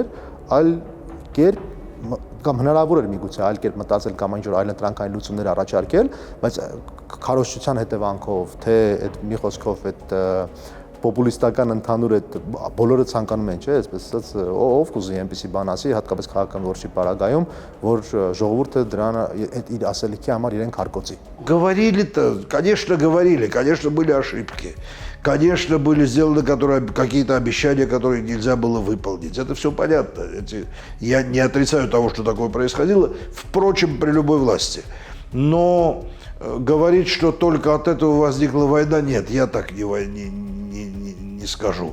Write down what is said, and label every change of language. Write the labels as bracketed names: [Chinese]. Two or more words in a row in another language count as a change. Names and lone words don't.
[Armenian] այլ կերպ կամ հնարավոր էր միգուցե այլ կերպ մտածել կամ ինչ-որ այլ ընտրանքային լուծումներ առաջարկել, բայց քարոզչության հետևանքով, թե այդ մի խոսքով այդ պոպուլիստական ընդհանուր այդ բոլորը ցանկանում են, չէ, այսպես ասած, ով կուզի այնպեսի բան ասի, հատկապես քաղաքական ворչի պարագայում, որ ժողովուրդը դրան այդ իր ասելիքի համար իրեն քարկոծի։ [Russian] Говорили-то, конечно, были ошибки. Конечно, были сделаны какие-то обещания, которые нельзя было выполнить. Это все понятно. Я не отрицаю того, что такое происходило, впрочем, при любой власти. Но говорить, что только от этого возникла война, нет, я так не скажу.